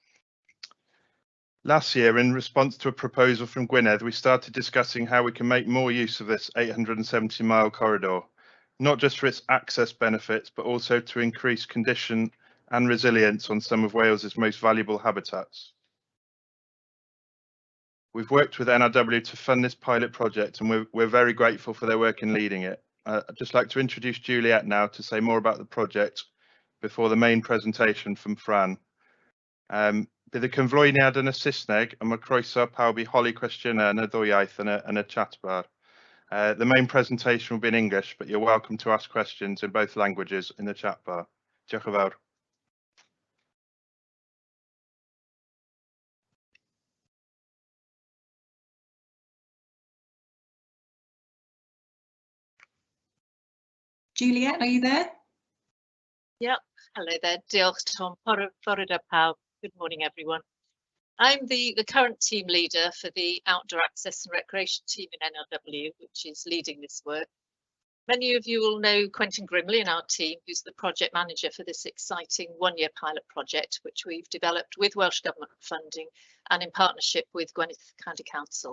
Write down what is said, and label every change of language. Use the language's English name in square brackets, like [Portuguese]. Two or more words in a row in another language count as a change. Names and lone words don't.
[English] Last year, in response to a proposal from Gwyneth, we started discussing how we can make more use of this 870-mile corridor, not just for its access benefits, but also to increase condition and resilience on some of Wales's most valuable habitats. We've worked with NRW to fund this pilot project, and we're very grateful for their work in leading it. I'd just like to introduce Juliet now to say more about the project before the main presentation from Fran. [Welsh] Bydd y cyflwyniad yn y Saesneg, a mae croeso pawb I holi cwestiynau yn y ddwy iaith yn y chat bar. [English] The main presentation will be in English, but you're welcome to ask questions in both languages in the chat bar. [Welsh] Diolch yn fawr. [English] Juliet, are you there? Yep, hello there. [Welsh] Diolch Tom. Bore da pawb. [English] Good morning, everyone. I'm the current team leader for the Outdoor Access and Recreation team in NRW, which is leading this work. Many of you will know Quentin Grimley in our team, who's the project manager for this exciting one-year pilot project, which we've developed with Welsh Government funding and in partnership with Gwyneth County Council.